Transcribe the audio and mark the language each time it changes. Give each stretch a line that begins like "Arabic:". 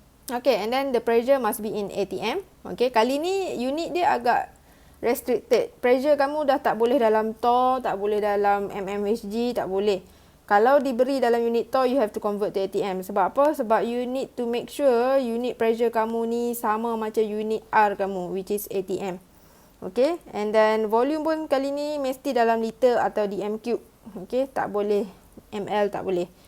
English: Okey, and then the pressure must be in ATM.
Malay: Okey, kali ni unit dia agak restricted. Pressure kamu dah tak boleh dalam torr, tak boleh dalam mmHg, tak boleh. Kalau diberi dalam unit torr,
English: you have to convert to ATM.
Malay: Sebab apa? Sebab
English: you need to make sure
Malay: unit pressure kamu ni sama macam unit R kamu, which is ATM. Okay, and then volume pun kali ni mesti dalam liter atau dm cube. Okay, tak boleh ml, tak boleh.